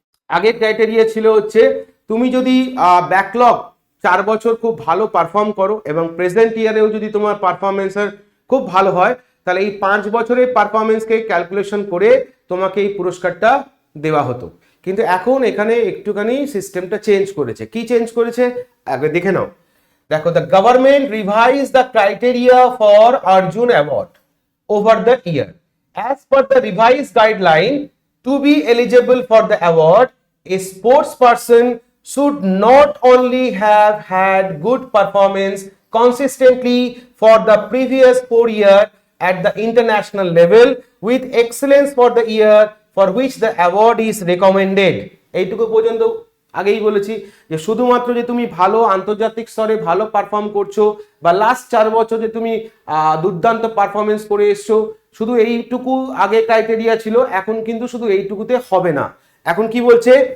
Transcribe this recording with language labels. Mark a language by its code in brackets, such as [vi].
[bn] আগে ক্রাইটেরিয়া ছিল হচ্ছে তুমি যদি ব্যাকলগ 4 বছর খুব ভালো পারফর্ম করো এবং প্রেজেন্ট ইয়ারেও যদি তোমার পারফরমেন্সের খুব ভালো হয়, তাহলে এই 5 বছরের পারফরমেন্সকে ক্যালকুলেশন করে তোমাকে এই পুরস্কারটা দেওয়া হতো। কিন্তু এখন এখানে একটুখানি সিস্টেমটা চেঞ্জ করেছে। কি চেঞ্জ করেছে আগে দেখে নাও। দেখো, [en] the government revised the criteria for Arjun Award over the year. As per the revised guideline, to be eligible for the award, a sports person should not only have had good performance consistently for the previous 4 years at the international level with excellence for the year for which the award is recommended. [bn] এইটুকু পর্যন্ত আগেই বলেছি যে শুধুমাত্র যে তুমি ভালো আন্তর্জাতিক স্তরে ভালো পারফর্ম করছো বা লাস্ট 4 বছর যে তুমি দুর্দান্ত পারফরমেন্স করে এসছো, শুধু এইটুকু আগে ক্রাইটেরিয়া ছিল, এখন কিন্তু শুধু এইটুকুতে হবে না। এখন কি বলছে?